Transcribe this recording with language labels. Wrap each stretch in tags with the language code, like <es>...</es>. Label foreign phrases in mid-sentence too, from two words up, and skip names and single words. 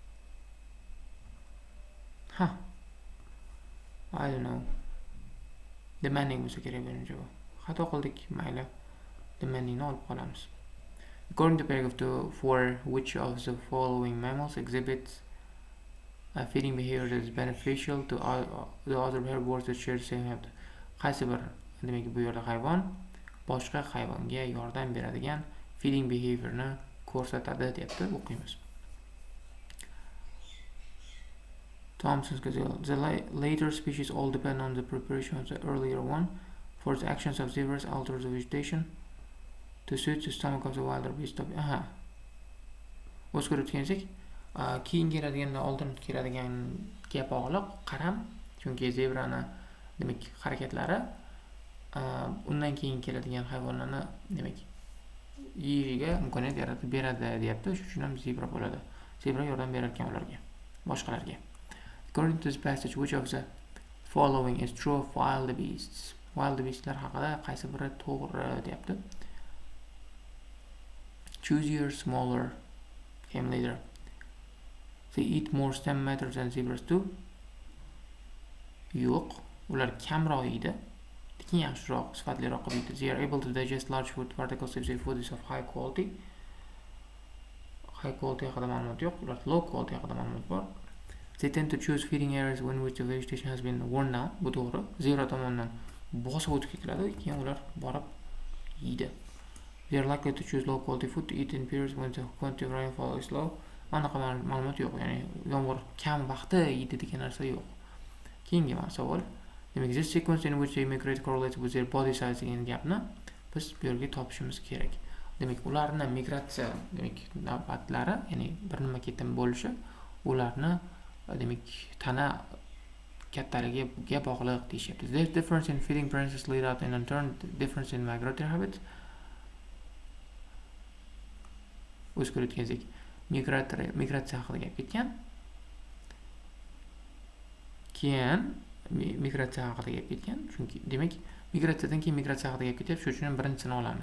<en>I don't know.</en> <uz>demanding bo'lsa kerak birinchi bu. Xato qildik, mayli. Demandingni olib qolamiz.</uz> <en>According to paragraph 2, for which of the following mammals exhibits a feeding behavior that is beneficial to the other herbivores that share the same habitat.</en> <uz>Qaysi bir, demak bu yerda hayvon boshqa hayvonga yordam beradigan</uz> <en>feeding behaviorni</en> <uz>ko'rsatadi deyapti, o'qiymiz.</uz> <en>Thompson's gazelle. The later species all depend on the preparation of the earlier one. For the actions of zebras alter the vegetation to suit the stomach of the wilder beast.</en> <uz>O'zgarib kelsak, keyin keladigan oldin keladiganiga bog'liq qaram, chunki zebrani demak harakatlari undan keyin keladigan hayvonlarni demak yeyishiga imkoniyat yaratib beradi deyapti. Shuning uchun ham zebra bo'ladi. Zebra yordam berar ekan ularga, boshqalarga.</uz> <en>According to this passage, which of the following is true of wild beasts? Wild beastlar</en> <uz>haqida qaysi biri to'g'ri deyapti.</uz> <en>Choosier, smaller came later. They eat more stem matter than zebras do.</en> <uz>Yo'q, ular kamroq yeydi. Lekin yaxshiroq, sifatliroq qilib yeydi.</uz> <en>They are able to digest large food particles if their food is of high quality. High quality</en> <uz>haqida ma'lumot yo'q, ular</uz> <en>low quality</en> <uz>haqida ma'lumot bor.</uz> <en>They tend to choose feeding areas when which the vegetation has been worn down.</en> <uz>Bu to'g'ri. Zebra tomonidan bosib o'tib ketiladi, keyin ular borib yeydi.</uz> <en>They are likely to choose low quality food to eat in periods when the quantity of rainfall is low.</en> <uz>Anaqa ma'lumot yo'q, ya'ni yomg'ir kam vaqtda yeydi degan narsa yo'q. Keyingi savol. Demak,</uz> <en>this sequence in which they migrate correlates with their body size</en> <uz>degan gapni biz bu yerga topishimiz kerak. Demak, ularni migratsiya, demak, navbatlari, ya'ni bir nima ketin bo'lishi, ularni demak tana kattaligiga bog'liq deyishyapti.</uz> <en>There's difference in feeding preferences lead out in turn difference in migratory habits.</en> <uz>O'zgarib ketsak, migratsiya haqida gap ketgan. Keyin migratsiya haqida gap ketgan. Chunki demak, migratsiyadan keyin migratsiya haqida gap ketyapti, shuning uchun ham birinchisini olamiz.</uz>